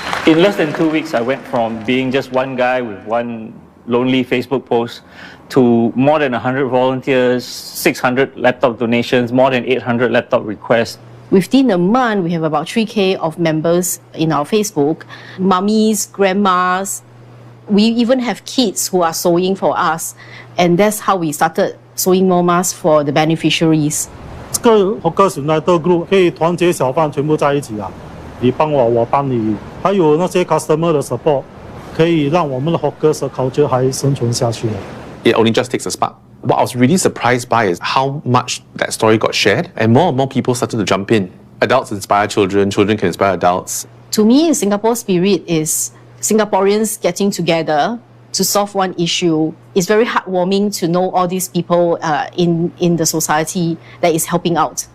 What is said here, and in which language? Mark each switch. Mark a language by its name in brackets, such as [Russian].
[English] In less than 2 weeks, I went from being just one guy with one lonely Facebook post to more than 100 volunteers, 600 laptop donations, more than 800 laptop requests. Within a month, we have about 3K of members in our Facebook. Mummies, grandmas, we even have kids who are sewing for us. And that's how we started sewing more masks for the beneficiaries. [Chinese] 这个 Hawkers United Group 可以团结小贩全部在一起啊，你帮我，我帮你，还有那些 customer 的 support， 可以让我们的 Hawkers 的 culture 还生存下去。 [English] It only just takes a spark. What I was really surprised by is how much that story got shared, and more people started to jump in. Adults inspire children, children can inspire adults. To me, Singapore spirit is Singaporeans getting together to solve one issue. It's very heartwarming to know all these people in the society that is helping out.